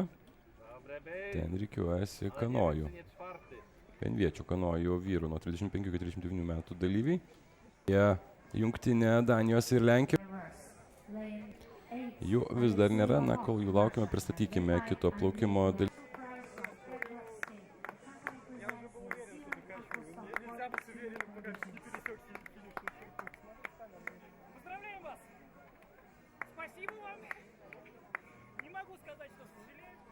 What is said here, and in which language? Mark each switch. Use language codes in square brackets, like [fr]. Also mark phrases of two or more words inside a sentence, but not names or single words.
[lt] Ten rikiuojasi kanojų. Vienviečių kanojų vyrų nuo 35 iki 39 metų dalyviai. Jungtinė Danijos ir Lenkijos. Jų vis dar nėra, na, kol jų laukime, pristatykime kito plaukimo dalyvį. [ru] Поздравляем вас! Спасибо вам! Не могу сказать, что сожалею.